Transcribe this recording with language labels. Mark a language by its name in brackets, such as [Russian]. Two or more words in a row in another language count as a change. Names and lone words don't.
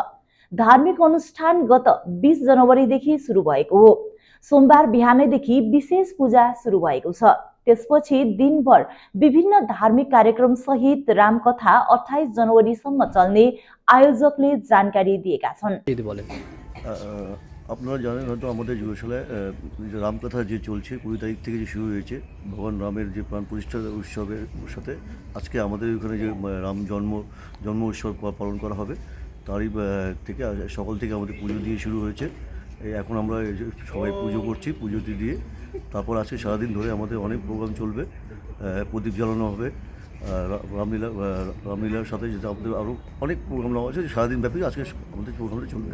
[Nepali] धार्मिक अनुष्ठान गत 20 जनवरीदेखि सुरु भएको हो। सोमबार बिहानैदेखि विशेष पूजा सुरु भएको छ। त्यसपछि दिनभर विभिन्न धार्मिक कार्यक्रम सहित रामकथा 28 जनवरीसम्म चल्ने आयोजकले जानकारी दिएका छन्। [Bangla] আপনারা জানেন হয়তো আমাদের গোশালায় রামকথা যে চলছে 20 তারিখ থেকে যে শুরু হয়েছে ভগবান রামের যে প্রাণ প্রতিষ্ঠা উৎসবের সাথে আজকে আমাদের ওখানে যে রাম জন্ম উৎসব পালন করা হবে তারই থেকে সকাল থেকে আমাদের পুজো দিয়ে শুরু হয়েছে। এখন আমরা সবাই পুজো করছি, পুজোটি দিয়ে তারপর আজকে সারাদিন ধরে আমাদের অনেক প্রোগ্রাম চলবে, প্রদীপ জ্বালানো হবে, রামলীলার সাথে যেটা আমাদের আরও অনেক প্রোগ্রাম নেওয়া আছে সারাদিন ব্যাপী আজকে আমাদের প্রোগ্রামটা চলবে।